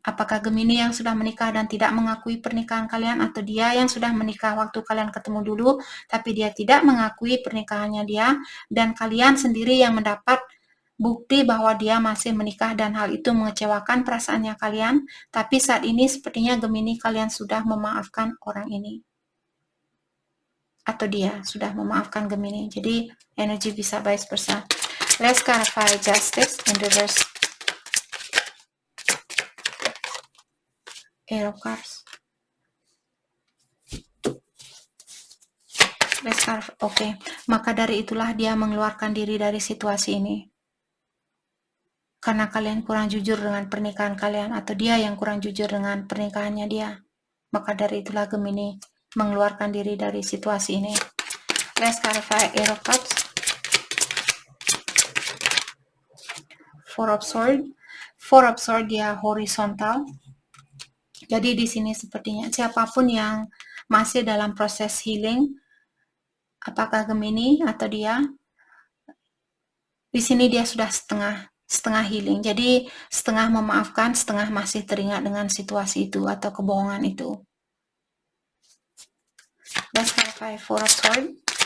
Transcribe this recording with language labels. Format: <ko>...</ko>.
<id>Apakah Gemini yang sudah menikah dan tidak mengakui pernikahan kalian, atau dia yang sudah menikah waktu kalian ketemu dulu, tapi dia tidak mengakui pernikahannya dia, dan kalian sendiri yang mendapat bukti bahwa dia masih menikah dan hal itu mengecewakan perasaannya kalian, tapi saat ini sepertinya Gemini kalian sudah memaafkan orang ini. Atau dia sudah memaafkan Gemini. Jadi energi bisa vice versa.</id> <en>Let's clarify justice in reverse. Air of Cups. Let's clarify. Oke.</en> <id>Maka dari itulah dia mengeluarkan diri dari situasi ini. Karena kalian kurang jujur dengan pernikahan kalian, atau dia yang kurang jujur dengan pernikahannya dia. Maka dari itulah Gemini mengeluarkan diri dari situasi ini.</id> <en>Let's clarify Air of Cups. Four of Swords. Four of Swords dia horizontal.</en> <id>Jadi di sini sepertinya siapapun yang masih dalam proses healing, apakah Gemini atau dia, di sini dia sudah setengah healing. Jadi setengah memaafkan, setengah masih teringat dengan situasi itu atau kebohongan itu.</id> <en>Let's clarify Four of Swords.</en>